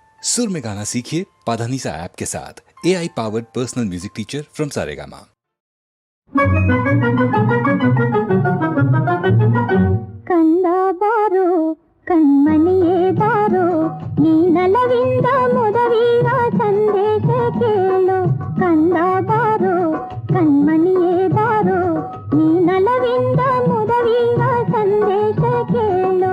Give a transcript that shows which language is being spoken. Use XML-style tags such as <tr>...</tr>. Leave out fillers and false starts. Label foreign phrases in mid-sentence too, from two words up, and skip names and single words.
<hi>सुर में गाना सीखिए पाधानीसा ऐप के साथ।</hi> <en>AI powered personal music teacher from Saregama.</en> <kn>ಕಂದ ಬಾರೋ ಕಣ್ಮಣಿಯೇ ಬಾರೋ ನೀನಲವಿಂದ ಮುದವಿಯ ಸಂದೇಶ ಕೇಳು. ಕಂದ ಬಾರೋ ಕಣ್ಮಣಿಯೇ ಬಾರೋ ನೀನಲವಿಂದ ಮುದವಿಯ ಸಂದೇಶ ಕೇಳು.</kn>